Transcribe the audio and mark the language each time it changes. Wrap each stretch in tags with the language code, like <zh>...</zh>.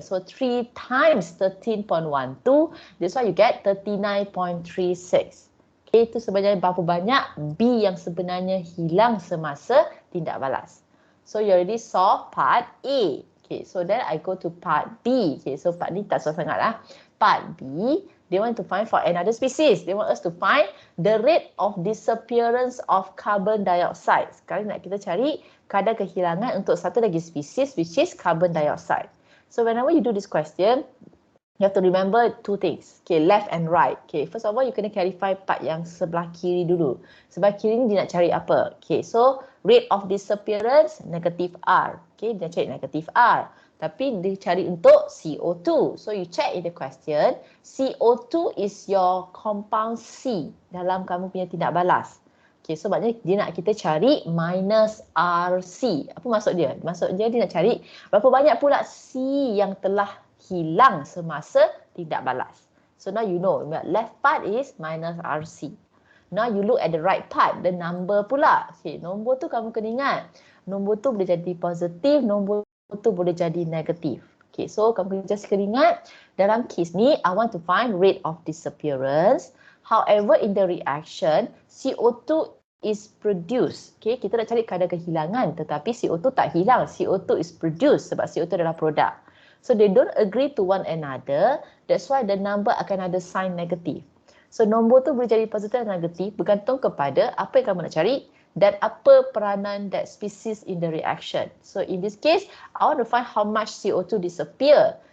<en>So, 3 times 13.12, that's why you get 39.36.</en> <ms>Okay, itu sebenarnya berapa banyak B yang sebenarnya hilang semasa tindak balas.</ms> <en>So, you already saw part A. Okay, so then I go to part B. Okay, so</en> <ms>part ni tak susah sangat lah.</ms> <en>Part B, they want to find for another species. They want us to find the rate of disappearance of carbon dioxide.</en> <ms>Sekarang nak kita cari kadar kehilangan untuk satu lagi species,</ms> <en>which is carbon dioxide. So whenever you do this question, you have to remember two things. Okay, left and right. Okay, first of all, you kena clarify part</en> <ms>yang sebelah kiri dulu. Sebelah kiri ni dia nak cari apa? Okay, so</ms> <en>rate of disappearance,</en> <ms>negative R. Okay, dia cari negative R. Tapi dia cari untuk CO2.</ms> <en>So you check in the question, CO2 is your compound C</en> <ms>dalam kamu punya tindak balas. Okay, so maknanya dia nak kita cari minus RC. Apa maksud dia? Maksud dia nak cari berapa banyak pula C yang telah hilang semasa tindak balas.</ms> <en>So now you know, left part is minus RC. Now you look at the right part, the number pula. Okay,</en> <ms>nombor tu kamu kena ingat. Nombor tu boleh jadi positif, nombor tu boleh jadi negatif.</ms> <en>Okay, so</en> <ms>kamu just kena ingat, dalam kes ni,</ms> <en>I want to find rate of disappearance. However, in the reaction, CO2 is produced.</en> <ms>Okay, kita nak cari kadar kehilangan, tetapi CO2 tak hilang.</ms> <en>CO2 is produced</en> <ms>sebab CO2 adalah produk.</ms> <en>So, they don't agree to one another. That's why the number</en> <ms>akan ada sign negatif. So, nombor tu boleh jadi positif dan negatif bergantung kepada apa yang kamu nak cari dan apa peranan</ms> <en>that species in the reaction. So, in this case, I want to find how much CO2 disappear.</en>